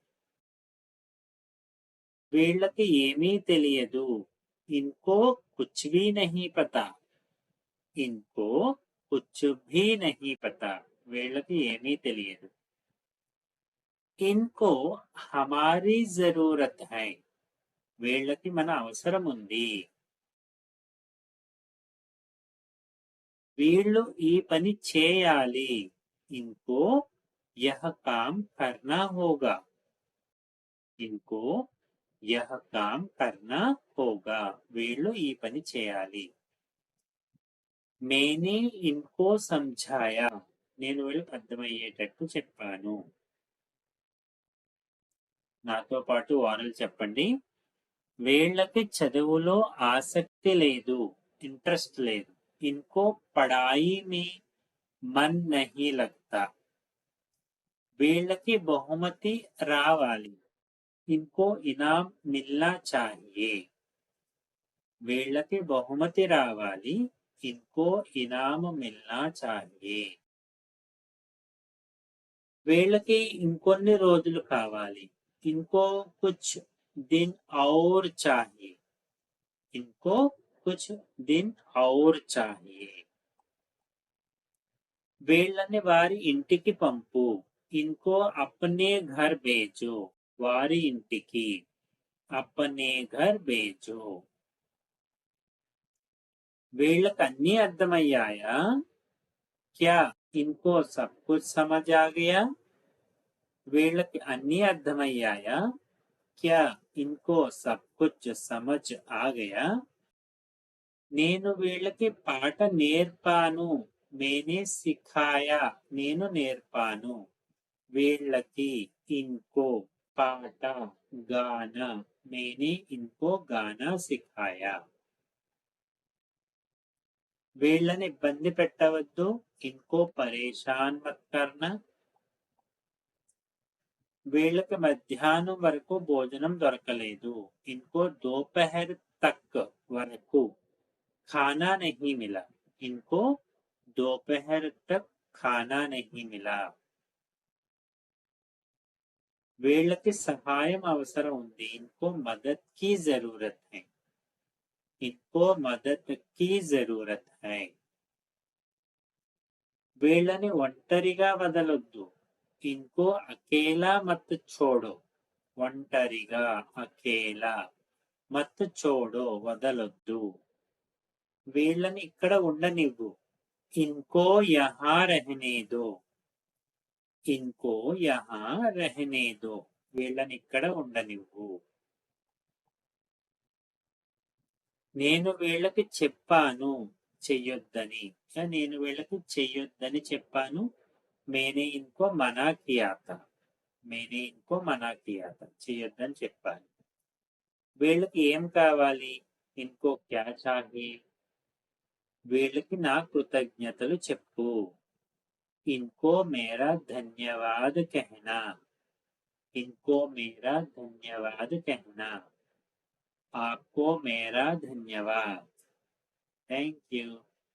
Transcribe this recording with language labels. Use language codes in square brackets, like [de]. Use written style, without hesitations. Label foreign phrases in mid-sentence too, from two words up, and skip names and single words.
[te] వీళ్ళకి ఏమీ తెలియదు, [hi] इनको कुछ भी नहीं पता. इनको कुछ भी नहीं पता. [te] వీళ్ళకి ఏమీ తెలియదు. [hi] इनको हमारी जरूरत है. [te] వీళ్ళకి మన అవసరం ఉంది. వీళ్ళు ఈ పని చేయాలి, [hi] इनको यह काम करना होगा. इनको यह काम करना होगा. [te] వీళ్ళు ఈ పని చేయాలి. [hi] मैंने इनको समझाया. [te] నేను వీళ్ళకి అర్థమయ్యేటట్టు చెప్పాను. నాతో పాటు వారలు చెప్పండి. వీళ్ళకి చదువులో ఆసక్తి లేదు, ఇంట్రెస్ట్ లేదు, [hi] इनको पढ़ाई में मन नहीं लगता. [te] వీళ్ళకి బహుమతి రావాలి, [hi] इनको इनाम मिलना चाहिए. [te] వీళ్ళకి బహుమతి రావాలి, [hi] इनको इनाम मिलना चाहिए. [te] వీళ్ళకి ఇంకొన్ని రోజులు కావాలి, [hi] इनको कुछ दिन और चाहिए. इनको कुछ दिन और चाहिए. [te] వీళ్ళని వారి ఇంటికి పంపు, [hi] इनको अपने घर भेजो. [te] వారి ఇంటికి, [hi] अपने घर भेजो. [te] వీళ్ళకి అన్నీ అర్థమయ్యాయా? [hi] क्या इनको सब कुछ समझ आ गया? [te] వీళ్ళకి అన్నీ అర్థమయ్యాయా? [hi] क्या इनको सब कुछ समझ आ गया? [te] నేను వీళ్ళకి పాట నేర్పాను, [hi] मैंने सिखाया. [te] నేను నేర్పాను. వీళ్ళకి, [hi] इनको పాట, गाना. मैंने इनको गाना सिखाया. [te] వీళ్ళని ఇబ్బంది పెట్టవద్దు, [hi] इनको परेशान मत करना. [te] వీళ్ళకి మధ్యాహ్నం వరకు భోజనం దొరకలేదు, [hi] इनको दोपहर तक వరకు खाना नहीं मिला. इनको दोपहर तक खाना नहीं मिला. [te] వీళ్ళకి సహాయం అవసరం ఉంది, [hi] इनको मदद की जरूरत है. इनको मदद की जरूरत है. [te] వీళ్ళని ఒంటరిగా వదలొద్దు, [hi] इनको अकेला मत छोड़ो. [te] ఒంటరిగా, [hi] अकेला, मत छोड़ो [te] వదలొద్దు. వీళ్ళని ఇక్కడ ఉండనివ్వు, [hi] इनको यहाँ रहने दो. इनको यहाँ रहने दो. [te] వీళ్ళని ఇక్కడ ఉండనివ్వు. నేను వీళ్ళకి చెప్పాను చెయ్యొద్దని, నేను వీళ్ళకి చెయ్యొద్దని చెప్పాను, [hi] मैंने इनको मना किया था. मैंने इनको मना किया था. [te] చెయ్యొద్దని చెప్పాను. వీళ్ళకి ఏం కావాలి, [hi] इनको क्या चाहिए? [te] వీళ్ళకి నా కృతజ్ఞతలు చెప్పు, [hi] इनको मेरा धन्यवाद कहना. इनको मेरा धन्यवाद कहना. आपको मेरा धन्यवाद. [en] thank you.